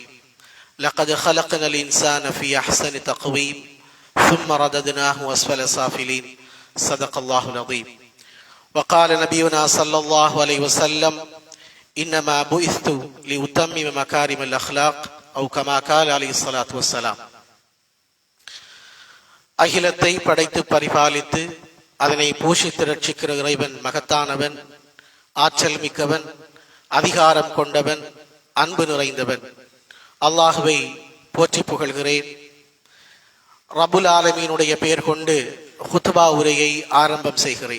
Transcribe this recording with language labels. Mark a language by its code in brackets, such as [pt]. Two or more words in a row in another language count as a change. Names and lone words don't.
[ar] لقد خلقنا الإنسان في أحسن تقويم ثم رددناه أسفل سافلين. صدق الله العظيم. وقال نبينا صلى الله عليه وسلم إنما بعثت لأتمم مكارم الأخلاق أو كما قال عليه الصلاة والسلام. [ta] அகிலத்தை படைத்து பரிபாலித்து அதனை போஷித்து ரட்சிக்கிற இறைவன் மகத்தானவன், ஆற்றல் மிக்கவன், அதிகாரம் கொண்டவன், அன்பு நிறைந்தவன். அல்லாஹுவை போற்றி புகழ்கிறேன். ரப்புல் ஆலமீனுடைய பெயர் கொண்டு ஹுத்பா உரையை ஆரம்பம் செய்கிறேன்.